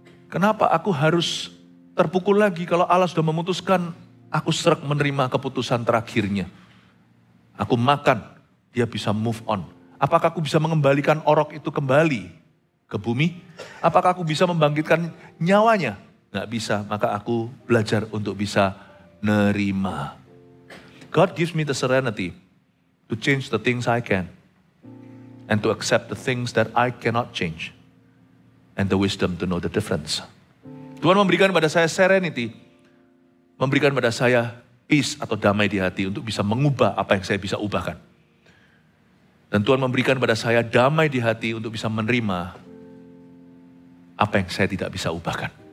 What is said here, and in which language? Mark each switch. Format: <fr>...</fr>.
<id>Kenapa aku harus terpukul lagi kalau Allah sudah memutuskan, aku sreg menerima keputusan terakhirnya. Aku makan, dia bisa move on. Apakah aku bisa mengembalikan orok itu kembali ke bumi? Apakah aku bisa membangkitkan nyawanya? Nggak bisa, maka aku belajar untuk bisa nerima.</id> <en>God gives me the serenity to change the things I can and to accept the things that I cannot change and the wisdom to know the difference.</en> <id>Tuhan memberikan pada saya serenity, memberikan pada saya peace atau damai di hati untuk bisa mengubah apa yang saya bisa ubahkan. Dan Tuhan memberikan pada saya damai di hati untuk bisa menerima apa yang saya tidak bisa ubahkan.</id>